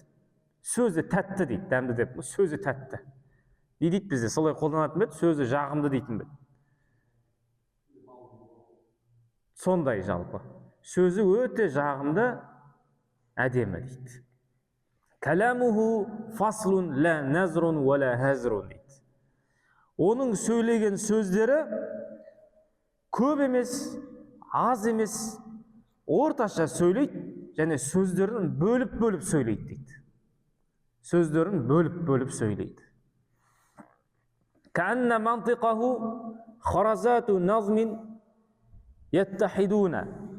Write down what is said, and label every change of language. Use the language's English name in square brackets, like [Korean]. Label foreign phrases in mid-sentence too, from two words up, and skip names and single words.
[Kazakh] Сөзі тәтті дейді, дәмді деп, сөзі тәтті. Не дейді бізде? Солай қолданатын бет, сөзі жағымды дейтін бет. Сондай жалпы. Сөзі өте жағымды, әдемі дейді. [Arabic] كلامه فصل لا نزر ولا هذر дейді. [Kazakh] Оның сөйлеген сөздері көп емес, аз емес, орташа сөйлейді, және сөздерін бөліп сөйлейді дейді. Сөздерін бөліп сөйлейді. [Arabic] كأن منطقه خرزات نظم يتحدرن.